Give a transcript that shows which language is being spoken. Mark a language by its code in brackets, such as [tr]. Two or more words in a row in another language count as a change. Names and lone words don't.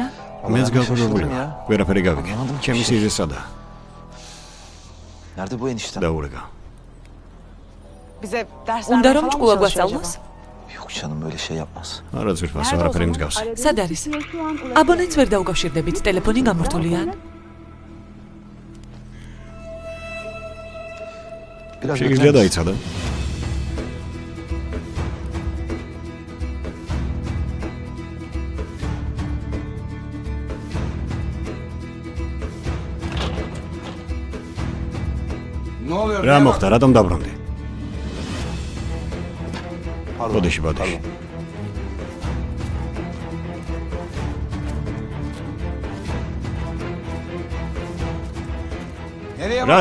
[ka] მეც გავგორებული ვარ. ვერაფერი გავიგე. ჩემი სიძე სადაა? [tr] Nerede bu eniştem? [ka] დაურეკა. [tr] Bize ders [ka] უნდა [tr] vermeye [ka] რომ [tr] falan mı [ka] ჭკუა [tr] çalışıyor [ka] გვასწავლოს? [tr] Yok canım böyle şey yapmaz. [ka] არა ძვირფასო, არაფერი მსგავს. სად არის? აბონენტს ვერ დაუკავშირდებით, ტელეფონი გამორთულია? [tr] Biraz [ka] შეგიძლია [tr] bekler misin? [ka] დაიცადო? [tr] Ne oluyor? [ka] რა [tr] ya? [ka] მოხდა? რატომ დაბრუნდი? ბოდიში, ბოდიში. [tr] Nereye [ka] Ra